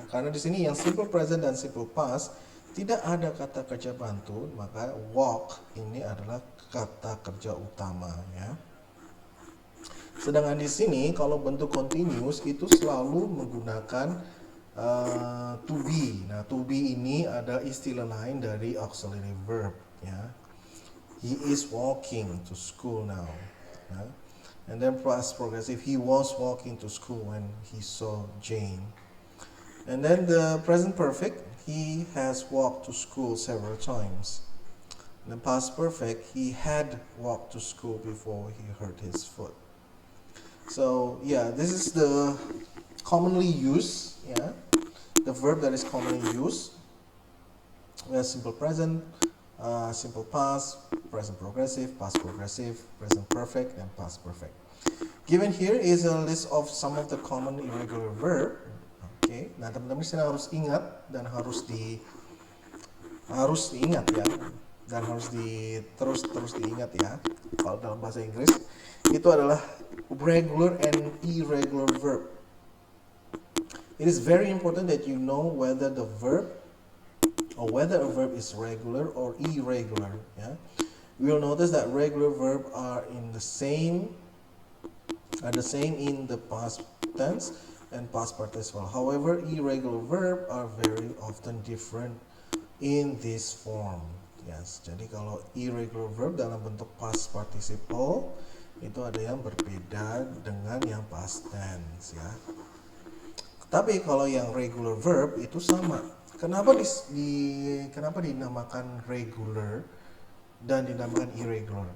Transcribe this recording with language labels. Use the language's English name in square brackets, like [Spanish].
[Indonesian] Karena di sini yang simple present dan simple past tidak ada kata kerja bantu, maka walk ini adalah kata kerja utama, ya. Sedangkan di sini kalau bentuk continuous itu selalu menggunakan to be. Nah, to be ini ada istilah lain dari auxiliary verb, ya. [English] He is walking to school now, ya. And then past progressive, he was walking to school when he saw Jane. And then the present perfect, he has walked to school several times. And the past perfect, he had walked to school before he hurt his foot. So yeah, this is the commonly used, yeah, the verb that is commonly used. We have simple present, simple past, present progressive, past progressive, present perfect, and past perfect. Given here is a list of some of the common irregular verb. [Indonesian] Okay, nah teman-teman sini harus ingat dan harus diingat, ya, dan harus terus diingat, ya. Kalau dalam bahasa Inggris itu adalah regular and irregular verb. [English] It is very important that you know whether the verb or whether a verb is regular or irregular, yeah. We will notice that regular verb are the same in the past tense and past participle. However, irregular verb are very often different in this form. [Indonesian] Yes, jadi kalau irregular verb dalam bentuk past participle itu ada yang berbeda dengan yang past tense, ya. Tapi kalau yang regular verb itu sama. Kenapa kenapa dinamakan regular dan dinamakan irregular?